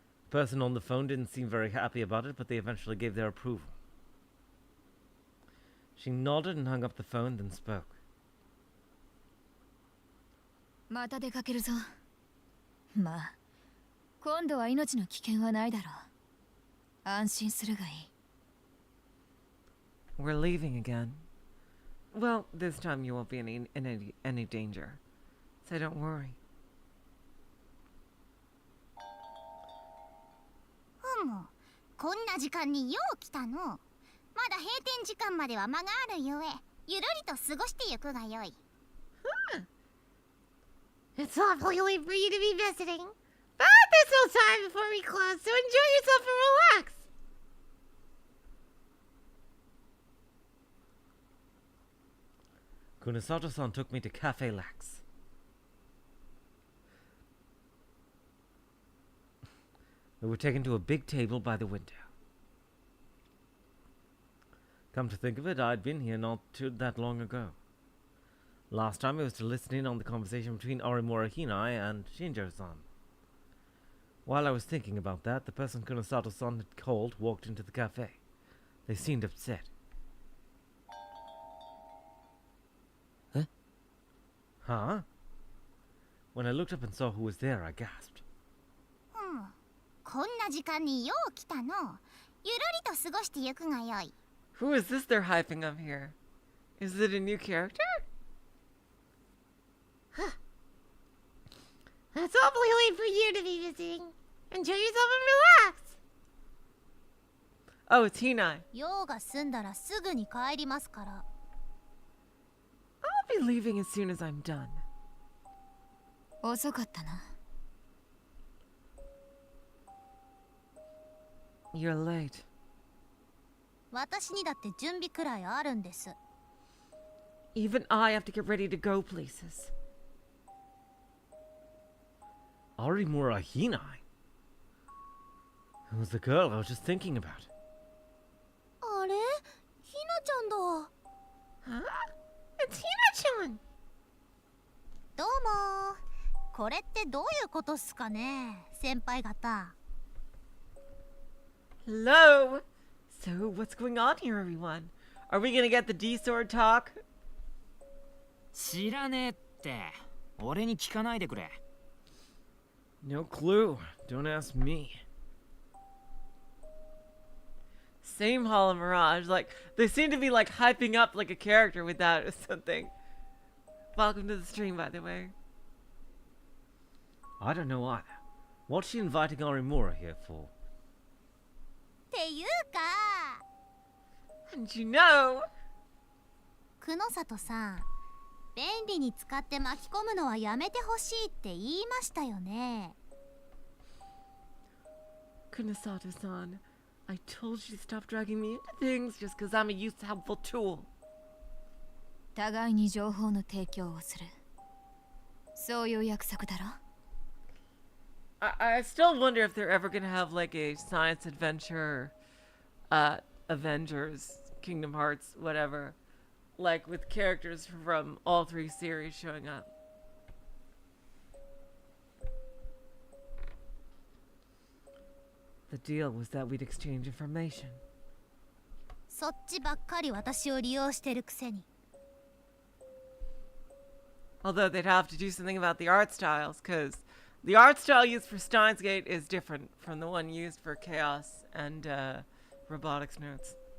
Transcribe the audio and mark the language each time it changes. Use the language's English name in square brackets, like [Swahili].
[English] The person on the phone didn't seem very happy about it, but they eventually gave their approval. She nodded and hung up the phone, then spoke. [Japanese] また出かけるぞ。まあ、今度は命の危険はないだろう。安心するがいい。 [English] We're leaving again. Well, this time you won't be in any danger. So don't worry. [Japanese] こんな時間によう来たの。まだ閉店時間までは間があるゆえ、ゆるりと過ごしてゆくがよい。 [English] It's awfully late for you to be visiting. But there's still time before we close, so enjoy yourself and relax. Kunasato-san took me to Cafe Lax. We were taken to a big table by the window. Come to think of it, I'd been here not too that long ago. Last time I was to listen in on the conversation between Arimura Hinai and Shinjo-san. While I was thinking about that, the person Kunasato-san had called walked into the cafe. They seemed upset. Eh? Huh? When I looked up and saw who was there, I gasped. [Japanese] こんな時間によう来たの。ゆるりと過ごしてゆくがよい。 [English] Who is this they're hyping up here? Is it a new character? It's awfully late for you to be visiting. Enjoy yourself and relax. Oh, it's Hinai. [Japanese] 用が済んだらすぐに帰りますから。 [English] I'll be leaving as soon as I'm done. [Japanese] 遅かったな。 [English] You're late. [Japanese] 私にだって準備くらいあるんです。 [English] Even I have to get ready to go places. Arimura Hinai? Who's the girl I was just thinking about? [Japanese] あれひなちゃんだ。 [English] Huh? It's Hina-chan! [Japanese] どうも。これってどういうことっすかね、先輩方。 [English] Hello! So, what's going on here, everyone? Are we gonna get the D-sword talk? [Japanese] 知らねえって。俺に聞かないでくれ。 [English] No clue. Don't ask me. Same Hollow Mirage. Like, they seem to be, like, hyping up, like, a character with that or something. Welcome to the stream, by the way. I don't know either. What's she inviting Arimura here for? [Japanese] っていうか、 [English] And you know... [Japanese] 久野里さん、便利に使って巻き込むのはやめてほしいって言いましたよね。 [English] Kunasato-san, I told you to stop dragging me into things just because I'm a useful tool. [Japanese] 互いに情報の提供をする。そういう約束だろ。 [English] I still wonder if they're ever gonna have like a science adventure, Avengers, Kingdom Hearts, whatever, like with characters from all three series showing up. The deal was that we'd exchange information. [Japanese] そっちばっかり私を利用してるくせに。 [English] Although they'd have to do something about the art styles, because the art style used for Steins Gate is different from the one used for Chaos and Robotics Notes.